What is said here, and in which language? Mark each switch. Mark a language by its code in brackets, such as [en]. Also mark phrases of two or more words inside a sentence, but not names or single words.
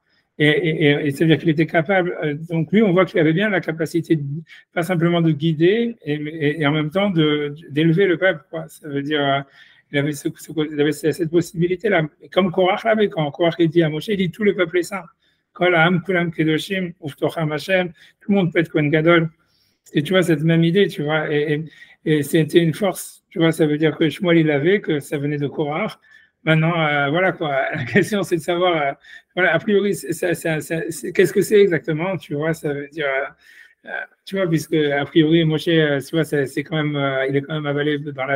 [fr] Et ça veut dire qu'il était capable, donc lui, on voit qu'il avait bien la capacité, pas simplement de guider, et en même temps d'élever le peuple, quoi. Ça veut dire, il avait cette possibilité-là. Et comme Korach l'avait, quand Korach dit à Moshe, il dit tout le peuple est saint. [he] כל העם כולם קדושים ובתוכם השם, [fr] tout le monde peut être [he] כהן גדול. [fr] Et tu vois, cette même idée, tu vois, et c'était une force, tu vois, ça veut dire que Shmuel, il l'avait, que ça venait de Korach. Maintenant, voilà quoi, la question c'est de savoir, voilà, a priori, qu'est-ce que c'est exactement, tu vois, ça veut dire, tu vois, puisque a priori, Moshe, tu vois, c'est quand même, il est quand même avalé dans la